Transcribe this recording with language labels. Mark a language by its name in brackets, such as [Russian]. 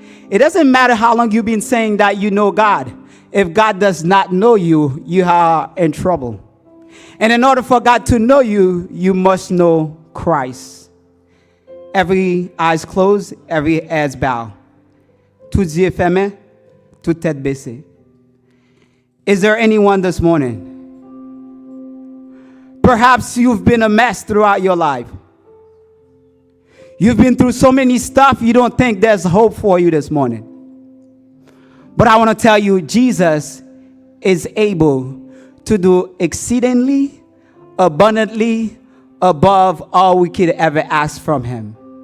[English] It doesn't matter how long you've been saying that you know God. If God does not know you, you are in trouble. And in order for God to know you, you must know Christ. Every eyes closed, every head bowed. [French] Toutes yeux fermés, toute tête baissée. [English] Is there anyone this morning? Perhaps you've been a mess throughout your life. You've been through so many stuff, you don't think there's hope for you this morning. But I want to tell you, Jesus is able to do exceedingly, abundantly, above all we could ever ask from him.